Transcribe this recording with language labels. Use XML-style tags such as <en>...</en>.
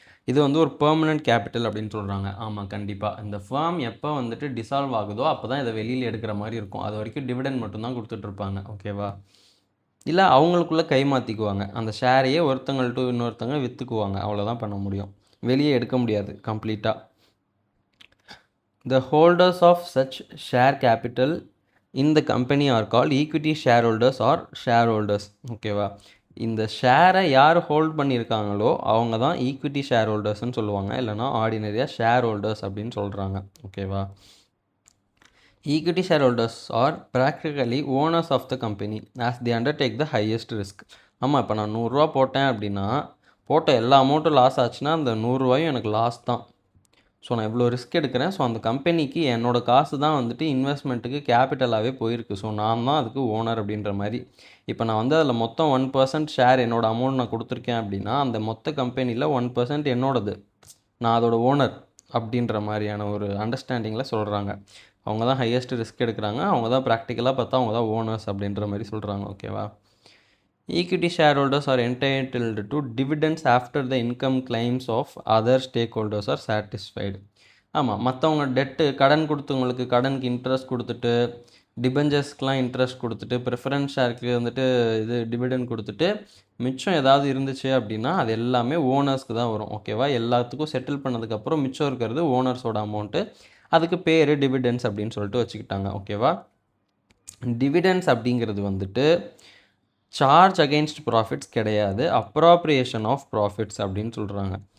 <ta>இது வந்து ஒரு பெர்மனன்ட் கேபிட்டல் அப்படின்னு சொல்கிறாங்க. ஆமாம், கண்டிப்பாக இந்த ஃபார்ம் எப்போ வந்துட்டு டிசால்வ் ஆகுதோ அப்போ தான் இதை வெளியில் எடுக்கிற மாதிரி இருக்கும். அது வரைக்கும் டிவிடெண்ட் மட்டும்தான் கொடுத்துட்ருப்பாங்க. ஓகேவா, இல்லை அவங்களுக்குள்ளே கை மாற்றிக்குவாங்க, அந்த ஷேரையே ஒருத்தங்கள்ட்ட இன்னொருத்தங்க விற்றுக்குவாங்க, அவ்வளோதான் பண்ண முடியும், வெளியே எடுக்க முடியாது கம்ப்ளீட்டாக.</ta> <en>The holders of such share capital in the company are called equity shareholders or shareholders.</en> <ta>ஓகேவா, இந்த ஷேரை யார் ஹோல்ட் பண்ணியிருக்காங்களோ அவங்க தான் ஈக்விட்டி ஷேர் ஹோல்டர்ஸ்ன்னு சொல்லுவாங்க, இல்லைனா ஆர்டினரியாக ஷேர் ஹோல்டர்ஸ் அப்படின்னு சொல்கிறாங்க.</ta> <en>ஓகேவா, equity shareholders are practically owners of the company as they undertake the highest risk.</en> <ta>ஆமாம், இப்போ நான் 100 ரூபா போட்டேன் அப்படின்னா போட்ட எல்லா அமௌண்ட்டும் லாஸ் ஆச்சுன்னா அந்த 100 ரூபாயும் எனக்கு லாஸ் தான். ஸோ நான் இவ்வளோ ரிஸ்க் எடுக்கிறேன், ஸோ அந்த கம்பெனிக்கு என்னோடய காசு தான் வந்துட்டு இன்வெஸ்ட்மெண்ட்டுக்கு கேபிட்டலாகவே போயிருக்கு, ஸோ நான் தான் அதுக்கு ஓனர் அப்படின்ற மாதிரி. இப்போ நான் வந்து அதில் மொத்தம் 1% ஷேர் என்னோடய அமௌண்ட் நான் கொடுத்துருக்கேன் அப்படின்னா அந்த மொத்த கம்பெனியில் 1% என்னோடது, நான் அதோட ஓனர் அப்படின்ற மாதிரியான ஒரு அண்டர்ஸ்டாண்டிங்கில் சொல்கிறாங்க. அவங்க தான் ஹையஸ்ட் ரிஸ்க் எடுக்கிறாங்க, அவங்க தான் ப்ராக்டிக்கலாக பார்த்தா அவங்க தான் ஓனர்ஸ் அப்படின்ற மாதிரி சொல்கிறாங்க.</ta> <en>ஓகேவா, equity shareholders are entitled to dividends after the income claims of other stakeholders are satisfied.</en> <ta>ஆமாம், மற்றவங்க கடன் கொடுத்தவங்களுக்கு கடனுக்கு இன்ட்ரெஸ்ட் கொடுத்துட்டு டிபெஞ்சர்ஸ்க்கெலாம் இன்ட்ரெஸ்ட் கொடுத்துட்டு ப்ரிஃபரன்ஸ் ஷேருக்கு வந்துட்டு இது டிவிடெண்ட் கொடுத்துட்டு மிச்சம் ஏதாவது இருந்துச்சு அப்படின்னா அது எல்லாமே ஓனர்ஸ்க்கு தான் வரும். ஓகேவா? எல்லாத்துக்கும் செட்டில் பண்ணதுக்கப்புறம் மிச்சம் இருக்கிறது ஓனர்ஸோட அமௌண்ட்டு. அதுக்கு பேர் டிவிடெண்ட்ஸ் அப்படின்னு சொல்லிட்டு வச்சுக்கிட்டாங்க. ஓகேவா? டிவிடெண்ட்ஸ் அப்படிங்கிறது வந்துட்டு சார்ஜ் அகெயின்ஸ்ட் ப்ராஃபிட்ஸ் கிடையாது, அப்ராப்ரியேஷன் ஆஃப் ப்ராஃபிட்ஸ் அப்படின்னு சொல்கிறாங்க.</ta>